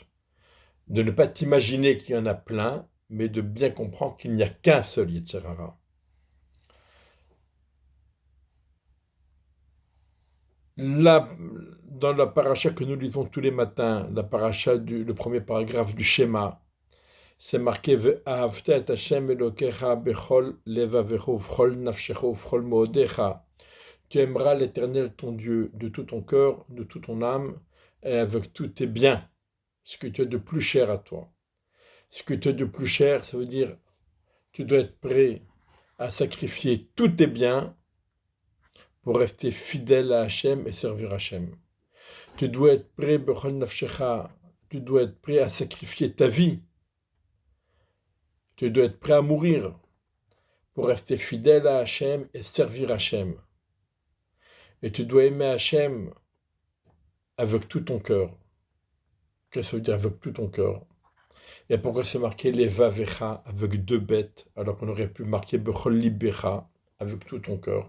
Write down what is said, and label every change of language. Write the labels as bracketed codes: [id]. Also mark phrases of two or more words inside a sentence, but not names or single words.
[fr] De ne pas t'imaginer qu'il y en a plein, mais de bien comprendre qu'il n'y a qu'un seul [he] יצר הרע. [fr] Là, dans la paracha que nous lisons tous les matins, la paracha le premier paragraphe du Shema, c'est marqué [he] ואהבת את ה' אלוקיך בכל לבבך ובכל נפשך ובכל מאודך. [fr] Tu aimeras l'Éternel ton Dieu de tout ton cœur, de toute ton âme et avec tous tes biens, ce que tu as de plus cher à toi. Ce que tu as de plus cher, ça veut dire tu dois être prêt à sacrifier tous tes biens pour rester fidèle à Hachem et servir Hachem. Tu dois être prêt, [he] בכל נפשך, [fr] tu dois être prêt à sacrifier ta vie. Tu dois être prêt à mourir pour rester fidèle à Hachem et servir Hachem. Et tu dois aimer Hachem avec tout ton cœur. Qu'est-ce que ça veut dire avec tout ton cœur? Et pourquoi c'est marqué Levavecha avec 2 bêtes, alors qu'on aurait pu marquer [he] בכל ליבך [fr] avec tout ton cœur?